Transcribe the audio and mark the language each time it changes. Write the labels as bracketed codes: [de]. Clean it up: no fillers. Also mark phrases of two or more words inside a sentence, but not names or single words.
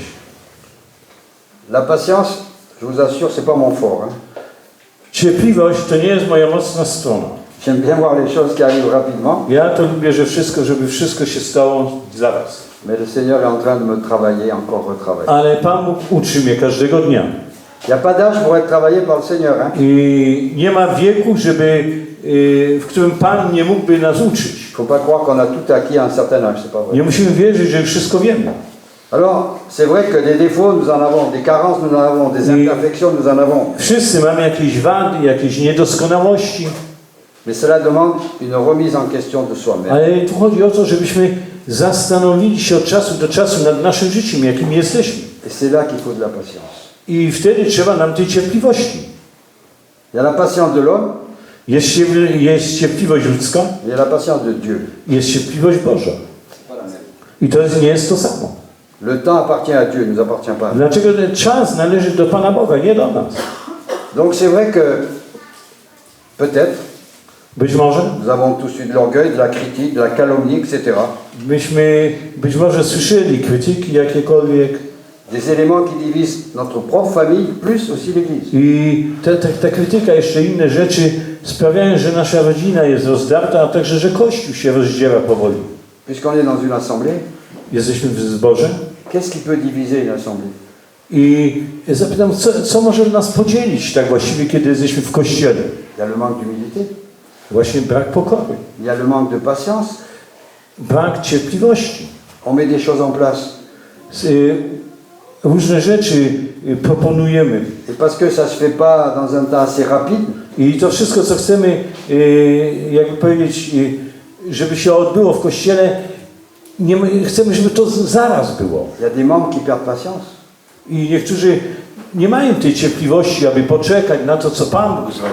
[fr] La patience, je vous assure, c'est pas mon fort. Hein. [pl] Cierpliwość to nie jest moja mocna strona. [fr] J'aime bien voir les choses qui arrivent rapidement, [pl] Ja to lubię, żeby wszystko się stało zaraz. [fr] mais le Seigneur est en train de me travailler, encore retravailler. [pl] Ale Pan Bóg uczy mnie każdego dnia. [fr] Il n'y a pas d'âge pour être travaillé par le Seigneur. Hein. [pl] I nie ma wieku, w którym Pan nie mógłby nas uczyć. [fr] Il ne faut pas croire qu'on a tout acquis à un certain âge, c'est pas vrai. [pl] Nie musimy wierzyć, że wszystko wiemy. [fr] Alors, c'est vrai que des défauts, nous en avons, des carences, nous en avons, des imperfections, nous en avons. [pl] Wszyscy mamy jakieś wady, jakieś niedoskonałości, [fr] Mais cela demande une remise en question de soi-même. [pl] ale tu chodzi o to, żebyśmy zastanowili się od czasu do czasu nad naszym życiem, jakim jesteśmy. [fr] Et c'est là qu'il faut de la patience. [pl] I wtedy trzeba nam tej cierpliwości. [fr] Il y a la patience de l'homme, [pl] Jest cierpliwość ludzka, [fr] il y a la patience de Dieu. [pl] jest cierpliwość Boża. I to nie jest to samo. [fr] Le temps appartient à Dieu, il ne nous appartient pas. [pl] Dlaczego ten czas należy do Pana Boga, nie do nas? [fr] Donc c'est vrai que peut-être [pl] Być może [fr] nous avons tous eu de l'orgueil, de la critique, de la calomnie, etc. [pl] myśmy słyszeli krytyki jakiekolwiek [fr] Des éléments qui divisent notre propre famille, plus aussi l'Église. [pl] i ta krytyka, jeszcze inne rzeczy sprawiają, że nasza rodzina jest rozdarta, a także, że Kościół się rozdziela powoli. [fr] Puisqu'on est dans une assemblée, [pl] Jesteśmy w zborze [fr] qu'est-ce qui peut diviser une assemblée? [pl] i zapytam, co może nas podzielić tak właściwie, kiedy jesteśmy w Kościele? [fr] Il y a le manque d'humilité, [pl] Właśnie brak pokory, [fr] il y a le manque de patience. [pl] brak cierpliwości. [fr] On met des choses en place. [pl] Różne rzeczy proponujemy [fr] Et parce que ça ne se fait pas dans un temps assez rapide, [pl] i to wszystko, co chcemy, jakby powiedzieć, żeby się odbyło w Kościele, chcemy, żeby to zaraz było. [fr] il y a des membres qui perdent patience. [pl] I niektórzy nie mają tej cierpliwości, aby poczekać na to, co Pan Bóg zrobi.